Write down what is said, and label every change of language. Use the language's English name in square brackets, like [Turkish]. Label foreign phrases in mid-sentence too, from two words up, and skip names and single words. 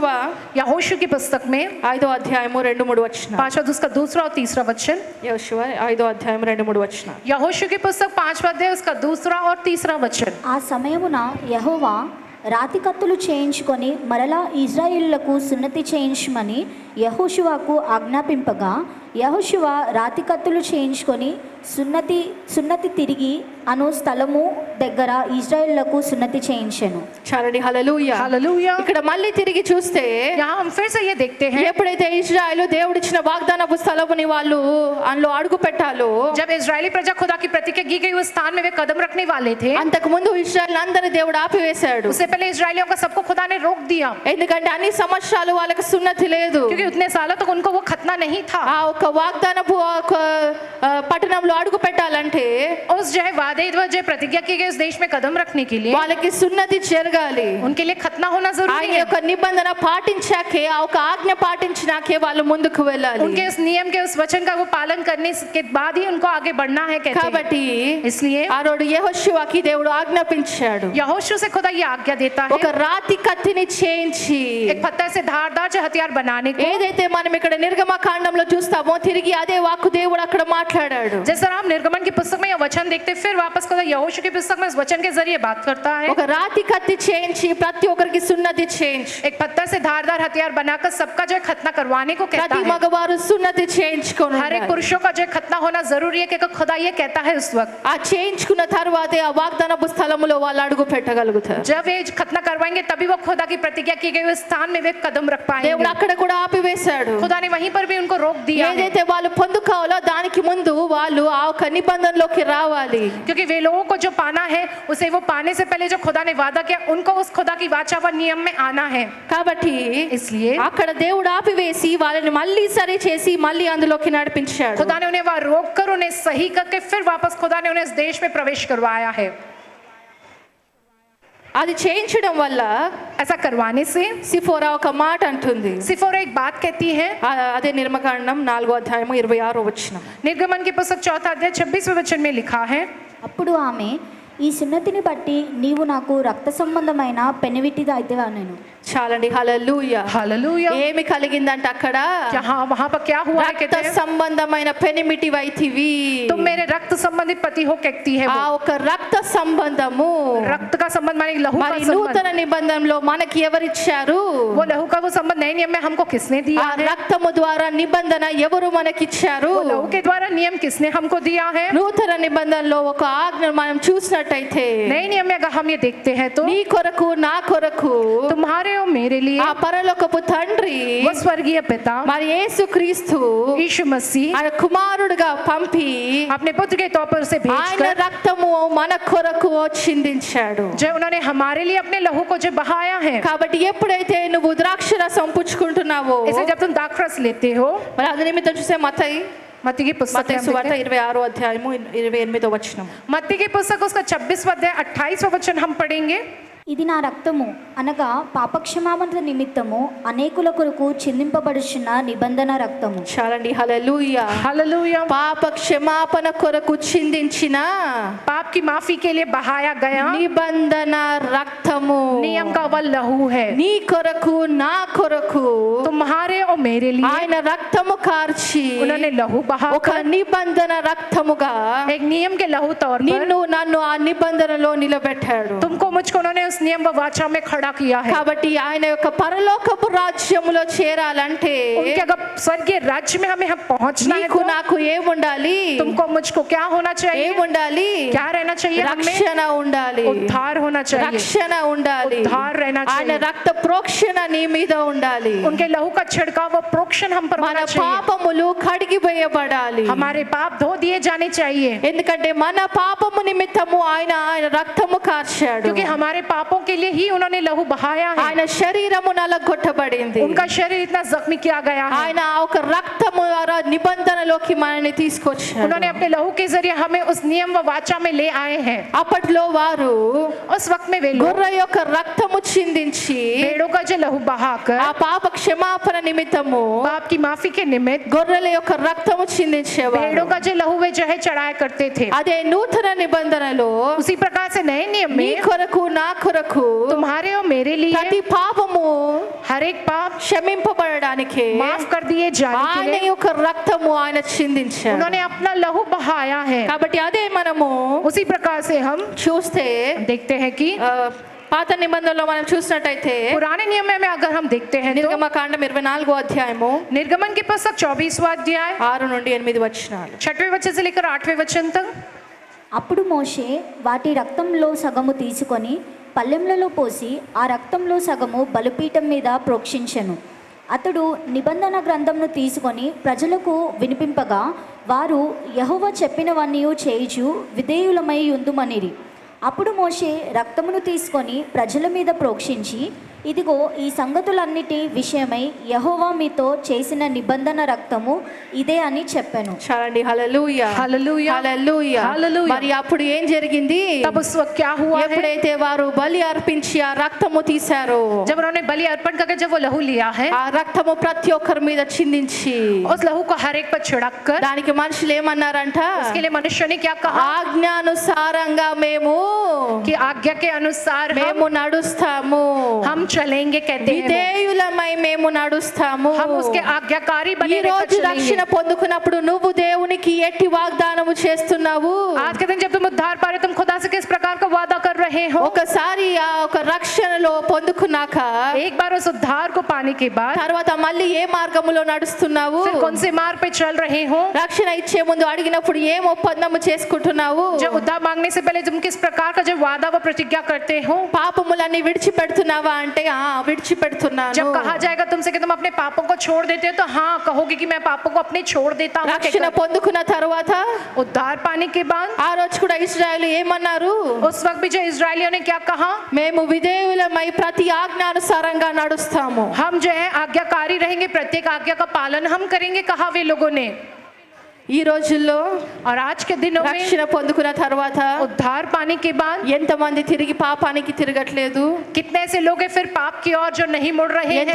[Hindi] यहोशू की पुस्तक में [Telugu] 5వ అధ్యాయము 2-3 వచనాలు. [Hindi] 5वां उसका दूसरा और तीसरा वचन। [Telugu] యెహోషువ 5వ అధ్యాయం 2-3 వచనాలు. [Hindi] यहोशू की पुस्तक 5वां अध्याय उसका दूसरा और तीसरा वचन। [Telugu] ఆ సమయమున యెహోవా రాతి కత్తులు చేయించుకొని మరలా ఇశ్రాయేలులకు సున్నతి చేయించమని యెహోషువకు ఆజ్ఞాపింపగా యెహోషువ రాతి కత్తులు చేయించుకొని సున్నతి తిరిగి అను స్థలము దగ్గర ఇశ్రాయేలులకు సున్నతి చేయించెను. చాలండి, హల్లెలూయా. [Hindi] हालेलुया। [Telugu] ఇక్కడ మళ్ళీ తిరిగి చూస్తే [Hindi] यहाँ हम फिर से ये देखते हैं, [Telugu] ఎప్పుడైతే ఇశ్రాయేలు దేవుడిచ్చిన వాగ్దానపు స్థలముని వాళ్ళు అందులో అడుగు పెట్టాలో, [Hindi] जब इजरायली प्रजा खुदा की प्रतिज्ञा की गई उस स्थान में वे कदम रखने वाले थे, [Telugu] అంతకు ముందు ఇశ్రాయేల్ అందరి దేవుడు ఆపివేశాడు. [Hindi] उससे पहले इजरायलियों का सबको खुदा ने रोक दिया, [Telugu] ఎందుకంటే అన్ని సంవత్సరాలు వాళ్ళకి సున్నతి లేదు. [Hindi] क्योंकि उतने सालों तक उनको वो खतना नहीं था। [Telugu] ఆ ఒక వాగ్దానపు పట్టణంలో అడుగు పెట్టాలంటే [Hindi] उस जो है वादे जो प्रतिज्ञा की गई उस देश में कदम रखने के लिए [Telugu] వాళ్ళకి సున్నతి జరగాలి. [Hindi] उनके लिए खतना होना जरूरी [Telugu] ఆయన [Hindi] है. [Telugu] యొక్క నిబంధన పాటించాకే, ఆ ఒక ఆజ్ఞ పాటించినాకే వాళ్ళు ముందుకు వెళ్ళాలి. [Hindi] उनके उस नियम के उस वचन का वो पालन करने के बाद ही उनको आगे बढ़ना है कहते हैं. [Telugu] కాబట్టి [Hindi] इसलिए [Telugu] ఆ రోజు యెహోషువకి దేవుడు ఆజ్ఞాపించాడు, [Hindi] यहोशू से खुदा ये आज्ञा देता है [Telugu] ఒక రాతి కత్తిని చేయించి, [Hindi] एक पत्थर से धारदार जो हथियार बनाने को. [Telugu] ఏదైతే మనం ఇక్కడ నిర్గమకాండంలో చూస్తామో తిరిగి అదే వాక్కు దేవుడు అక్కడ మాట్లాడాడు. [Hindi] जिस तरह हम निर्गमन की पुस्तक में यह वचन देखते फिर वापस खुदा यहोशू की पुस्तक में इस वचन के जरिए बात करता है. [Telugu] ఒక రాతి కత్తి చేయించి ప్రతి ఒక్కరికి సున్నతి చేయించి, [Hindi] एक पत्थर से धारदार हथियार बनाकर सबका जो है खतना करवाने को कहता [Telugu] ప్రతి [Hindi] है. [Telugu] మగవారు సున్నతి చేయించుకొని [Hindi] हर एक [Telugu] ఉండాలి. [Hindi] पुरुषों का जो है खतना होना जरूरी है क्योंकि खुदा ये कहता है उस वक्त [Telugu] ఆ చేయించుకున్న తర్వాతే ఆ వాగ్దానపు స్థలములో వాళ్ళు అడుగు పెట్టగలుగుతారు. [Hindi] जब ये खतना करवाएंगे तभी वो खुदा की प्रतिज्ञा की गई उस स्थान में वे कदम रख [Telugu] దేవుడు [Hindi] पाएंगे. [Telugu] అక్కడ కూడా ఆపివేశాడు. [Hindi] खुदा ने वहीं पर भी उनको रोक दिया है [Telugu] ఏదైతే వాళ్ళు పొందుకోవాలో దానికి ముందు వాళ్ళు ఆ ఒక నిబంధనలోకి రావాలి. [Hindi] क्योंकि वे लोगों को जो पाना है उसे वो पाने से पहले जो खुदा ने वादा किया उनको उस खुदा की वाचा व नियम में आना है. [Telugu] కాబట్టి [Hindi] इसलिए [Telugu] అక్కడ దేవుడు ఆపివేసి వాళ్ళని మళ్ళీ సరి చేసి మళ్ళీ అందులోకి నడిపించాడు. [Hindi] खुदा ने उन्हें वहां रोक कर उन्हें सही करके फिर वापस खुदा ने उन्हें इस देश में प्रवेश करवाया है. [Telugu] అది చేయించడం వల్ల [Hindi] ऐसा करवाने से [Telugu] సిఫోరా ఒక మాట అంటుంది. [Hindi] सिफोरा एक बात कहती है. [Telugu] అదే నిర్మకాండం 4:26 [Hindi] निर्गमन की पुस्तक 4 अध्याय 26वें वचन में लिखा है. [Telugu] అప్పుడు ఆమె, ఈ సున్నతిని బట్టి నీవు నాకు రక్త సంబంధమైన పెనివిటిది అయితేవా నేను. చాలండి. హల్లెలూయా. [Hindi] हालेलुया. [Telugu] ఏమి కలిగిందంటే అక్కడ [Hindi] यहाँ वहां पर क्या हुआ है [Telugu] రక్త [Hindi] कहते हैं [Telugu] సంబంధమైన పెనిమిటి వైతివి. [Hindi] तुम मेरे रक्त संबंधित पति हो कहती है [Telugu] ఆ [Hindi] वो. [Telugu] ఒక రక్త సంబంధము [Hindi] रक्त का संबंध माने लहू का [Telugu] మరి [Hindi] संबंध. [Telugu] నూతన నిబంధనలో మనకి ఎవరిచ్చారు? [Hindi] वो लहू का वो संबंध नए नियम में हमको किसने दिया [Telugu] ఆ [Hindi] है? [Telugu] రక్తము ద్వారా నిబంధన ఎవరు మనకిచ్చారు? [Hindi] वो लहू के द्वारा नियम किसने हमको दिया है? [Telugu] నూతన నిబంధనలో ఒక ఆజ్ఞ మనం చూసినట్టయితే [Hindi] नए नियम में अगर हम ये देखते हैं तो [Telugu] నీ కొరకు నా కొరకు [Hindi] तुम्हारे और मेरे लिए [Telugu] ఆ పరలోకపు తండ్రి [Hindi] वो स्वर्गीय पिता [Telugu] మరి యేసుక్రీస్తు [Hindi] यीशु मसीह [Telugu] ఆయన కుమారుడుగా పంపి [Hindi] अपने पुत्र के तौर पर उसे [Telugu] ఆయన [Hindi] भेजकर [Telugu] రక్తము మన కొరకు చిందించాడు. [Hindi] जो उन्होंने हमारे लिए अपने लहू को जो बहाया है. [Telugu] కాబట్టి ఎప్పుడైతే నువ్వు ద్రాక్షరసం పుచ్చుకుంటున్నావో [Hindi] इसे जब तुम दाखरस लेते हो [Telugu] మరి అది నిమిత్తం చూసే మత్తయి [Hindi] मत्ती की पुस्तक [Telugu] మత్తయి [Hindi] में हम [Telugu] సువార్త [Hindi] देखते हैं. 26:28 मत्ती की पुस्तक उसका 26वां अध्याय 28वां वचन हम पढ़ेंगे. [Telugu] ఇది నా రక్తము అనగా పాపక్షమాపణ నిమిత్తము అనేకుల కొరకు చిందింపబడుచున్న నిబంధన రక్తము. చాలండి. హల్లెలూయా. [Hindi] हालेलुया. [Telugu] పాప క్షమాపణ కొరకు చిందించిన [Hindi] पाप की माफी के लिए बहाया गया [Telugu] నిబంధన రక్తము [Hindi] नियम का वह लहू है. [Telugu] నీ కొరకు నా కొరకు [Hindi] तुम्हारे और मेरे लिए [Telugu] ఆయన రక్తము కార్చి [Hindi] उन्होंने लहू [Telugu] ఒక [Hindi] बहाकर [Telugu] నిబంధన రక్తముగా [Hindi] एक नियम के लहू तौर पर [Telugu] నిన్ను నన్ను ఆ నిబంధనలో నిలబెట్టాడు. [Hindi] तुमको मुझको उन्होंने उस नियम व वाचा में खड़ा किया है. [Telugu] కాబట్టి ఆయన యొక్క పరలోకపు రాజ్యములో చేరాలంటే [Hindi] उनके अगर स्वर्गीय राज्य में हमें हम पहुंचना है [Telugu] నీకు [Hindi] तो [Telugu] నాకు ఏముండాలి? [Hindi] तुमको मुझको क्या होना चाहिए? [Telugu] ఏముండాలి? [Hindi] क्या रहना चाहिए? हमें [Telugu] రక్షణ ఉండాలి. [Hindi] उद्धार होना चाहिए. [Telugu] రక్షణ ఉండాలి. [Hindi] उद्धार रहना [Telugu] ఆయన [Hindi] चाहिए. [Telugu] రక్త ప్రోక్షణ నీ మీద ఉండాలి. [Hindi] उनके लहू का छिड़काव व प्रोक्षण हम पर [Telugu] మన [Hindi] होना चाहिए. [Telugu] పాపములు కడిగివేయబడాలి. [Hindi] हमारे पाप धो दिए जाने चाहिए [Telugu] ఎందుకంటే మన పాపము నిమిత్తము ఆయన రక్తము కార్చాడు. [Hindi] क्योंकि हमारे पापों के लिए ही उन्होंने लहू बहाया है. [Telugu] ఆయన శరీరము నలగొట్టబడింది. [Hindi] उनका शरीर इतना जख्मी किया गया है. [Telugu] ఆయన ఒక రక్తము ద్వారా నిబంధనలోకి మనల్ని తీసుకొచ్చాడు. [Hindi] उन्होंने अपने लहू के जरिए हमें उस नियम व वाचा में ले आए हैं. [Telugu] అప్పట్లో వారు [Hindi] उस वक्त में वे लोग [Telugu] గొర్రె యొక్క రక్తము చిందించి [Hindi] भेड़ों का जो लहू बहाकर [Telugu] ఆ పాప క్షమాపణ నిమిత్తము [Hindi] पाप की माफी के निमित्त [Telugu] గొర్రెల యొక్క రక్తము చిందించేవారు. [Hindi] भेड़ों का जो लहू वे जो है चढ़ाया करते थे. [Telugu] అదే నూతన నిబంధనలో [Hindi] उसी प्रकार से नए नियम [Telugu] నీ [Hindi] में [Telugu] కొరకు నా కొరకు [Hindi] तुम्हारे और मेरे लिए [Telugu] ప్రతి పాపము [Hindi] हर एक पाप [Telugu] క్షమింపబడడానికి [Hindi] माफ कर दिए जाने के [Telugu] ఆయన [Hindi] लिए [Telugu] యొక్క రక్తము ఆయన చిందించాడు. [Hindi] उन्होंने अपना लहू बहाया है. [Telugu] కాబట్టి అదే మనము [Hindi] उसी प्रकार से हम [Telugu] చూస్తే [Hindi] देखते हैं कि [Telugu] పాత నిబంధనలో మనం చూసినట్టయితే [Hindi] पुराने नियम में अगर हम देखते हैं तो [Telugu] నిర్గమకాండం 24 [Hindi] निर्गमन की पुस्तक 24वां अध्याय [Telugu] 6 నుండి 8 వచనాలు. [Hindi] 6वें वचन से लेकर 8वें वचन तक. [Telugu] అప్పుడు మోషే వాటి రక్తంలో సగము తీసుకొని పల్లెంలలో పోసి ఆ రక్తంలో సగము బలిపీఠం మీద ప్రోక్షించెను. అతడు నిబంధన గ్రంథంను తీసుకొని ప్రజలకు వినిపింపగా వారు యెహోవా చెప్పినవన్నీ చేయుచు విధేయులమై ఉందుమనిరి. అప్పుడు మోషే రక్తమును తీసుకొని ప్రజల మీద ప్రోక్షించి ఇదిగో ఈ సంగతులన్నిటి విషయమై యెహోవా మీతో చేసిన నిబంధన రక్తము ఇదే అని చెప్పాను. చాలండి. హల్లెలూయా [Hindi] हालेलुया [Telugu] హల్లెలూయా. [Hindi] हालेलुया। [Telugu] మరి అప్పుడు ఏం జరిగింది? [Hindi] तब उस वक्त क्या हुआ है? [Telugu] ఎప్పుడైతే వారు బలి అర్పించి ఆ రక్తము తీశారో, [Hindi] जब उन्होंने बलि अर्पण करके जब वो लहू लिया है, [Telugu] ఆ రక్తము ప్రతి ఒక్కరి మీద చిందించి [Hindi] उस लहू को हर एक पर छिड़क कर [Telugu] దానికి మనుషులు ఏమన్నారంట? [Hindi] उसके लिए मनुष्य ने क्या कहा [Telugu] ఆజ్ఞానుసారంగా మేము [Hindi] कि आज्ञा के अनुसार [Telugu] మేము నడుస్తాము, [Hindi] हम चलेंगे, कहते हैं वो। [Telugu] విధేయులమై మేము నడుస్తాము. [Hindi] हम उसके आज्ञाकारी [Telugu] ఈ [Hindi] बने रहकर [Telugu] రోజు రక్షణ [Hindi] चलेंगे। [Telugu] పొందుకున్నప్పుడు నువ్వు దేవునికి ఎట్టి వాగ్దానము చేస్తున్నావు? [Hindi] आज के दिन जब तुम उद्धार पा रहे, तुम खुदा से किस प्रकार का वादा कर रहे हो? [Telugu] ఒకసారి ఆ ఒక రక్షణలో పొందుకున్నాక [Hindi] एक बार उस उद्धार को पाने के बाद [Telugu] తర్వాత మళ్ళీ ఏ మార్గములో నడుస్తున్నావు? [Hindi] फिर कौन से मार्ग पे चल रहे हो? [Telugu] రక్షణ ఇచ్చే ముందు అడిగినప్పుడు ఏం ఒప్పందము చేసుకుంటున్నావు? [Hindi] जब उद्धार मांगने से पहले तुम किस प्रकार का जब वादा व प्रतिज्ञा करते हो? [Telugu] పాపములన్నీ విడిచిపెడుతున్నావా అంటే విడిచిపెడుతున్నాను. [Hindi] जब कहा जाएगा तुमसे कि तुम अपने पापों को छोड़ देते हो, तो हाँ कहोगे कि मैं पापों को अपने छोड़ देता हूँ। [Telugu] రక్షణ పొందుకున్న తర్వాత [Hindi] उद्धार पाने के बाद [Telugu] ఆ రోజు కూడా ఇశ్రాయేలు ఏమన్నారు? [Hindi] उस वक्त भी जो इजरायलियों ने क्या कहा? [Telugu] మేము విధేయులమై ప్రతి ఆజ్ఞానుసారంగా నడుస్తాము. [Hindi] हम जो है आज्ञाकारी रहेंगे, प्रत्येक आज्ञा का पालन हम करेंगे, कहा वे लोगों ने। [Telugu] ఈ రోజుల్లో [Hindi] और आज के दिनों में [Telugu] రక్షణ పొందుకున్న తర్వాత [Hindi] उद्धार पाने के बाद [Telugu] ఎంతమంది తిరిగి పాపానికి తిరగట్లేదు? [Hindi] कितने ऐसे लोग हैं फिर पाप की ओर जो नहीं मुड़ रहे हैं?